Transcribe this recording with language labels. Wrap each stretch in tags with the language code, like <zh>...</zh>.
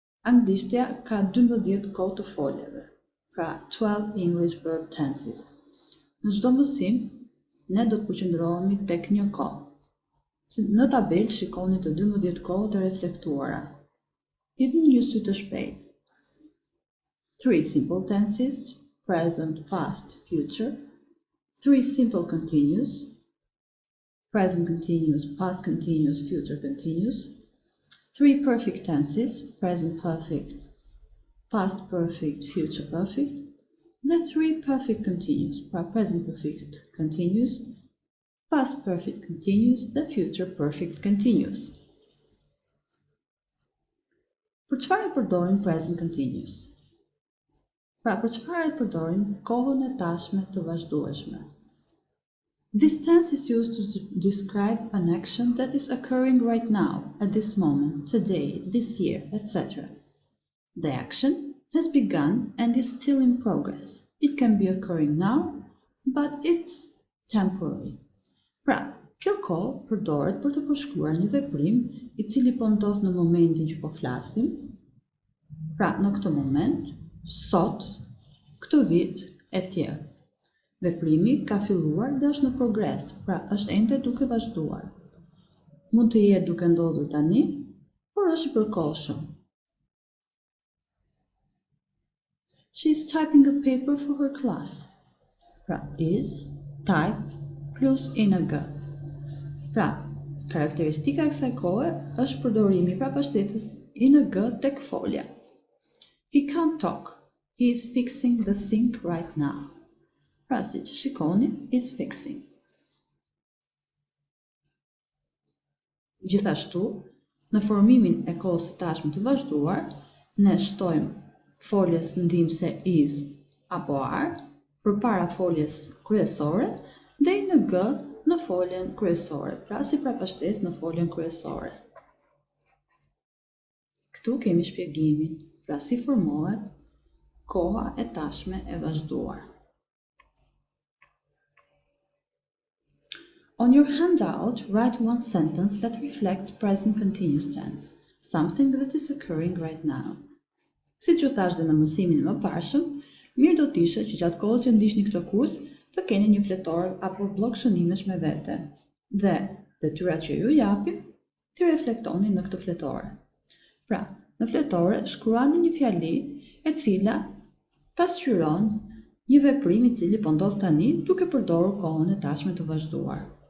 <sq>Anglishtja ka 12 kohë të foljeve, pra</sq> <en>12 English verb tenses.</en> <sq>Në çdo mësim, ne do të përqendrohemi tek një kohë. Në tabel shikoni të 12 kohët e reflektuara. Hidhni një sy të shpejtë.</sq> <en>3 simple tenses, present, past, future. 3 simple continuous, present continuous, past continuous, future continuous. 3 perfect tenses, present perfect, past perfect, future perfect.</en> <sq>Dhe 3 perfect continuous, pra present perfect continuous, past perfect continuous dhe future perfect continuous. Për çfarë e përdorim present continuous? Pra, për çfarë e përdorim kohën e tashme të vazhdueshme?</sq> <en>This tense is used to describe an action that is occurring right now, at this moment, today, this year, etc. The action has begun and is still in progress. It can be occurring now, but it's temporary.</en> <sq>Pra, kjo kohë përdoret për të përshkruar një veprim I cili po ndodh në momentin që po flasim. Pra, në këtë moment, sot, këtë vit, etj. Veprimi ka filluar dhe është në progres, pra është ende duke vazhduar. Mund të jetë duke ndodhur tani, por është I përkohshëm.</sq> <en>She is typing a paper for her class. Pra, is, type, plus ing.</en> <sq>Pra, karakteristika e kësaj kohe është përdorimi I prapashtetës ing tek folja.</sq> <en>He can't talk. He is fixing the sink right now.</en> <sq>Pra, si që shikoni,</sq> <en>is fixing.</en> <sq>Gjithashtu, në formimin e kohës së tashme të vazhduar, ne shtojmë foljes ndihmëse is apo are përpara foljes kryesore dhe ing në foljen kryesore, pra si prapashtesë në foljen kryesore. Këtu kemi shpjegimin, pra si formohet koha e tashme e vazhduar.</sq> <en>On your handout, write one sentence that reflects present continuous tense, something that is occurring right now.</en> <sq>Si që thash dhe në mësimin më parshëm, mirë do t'ishe që gjatë kohës që ndiqni këtë kurs, të keni një fletor apo blok shënimesh me vete, dhe detyrat që ju japim, t'i reflektoni në këtë fletore. Pra, në fletore shkruani një fjali e cila pasqyron një veprim I cili po ndodh tani duke përdorur kohën e tashme të vazhduar.</sq>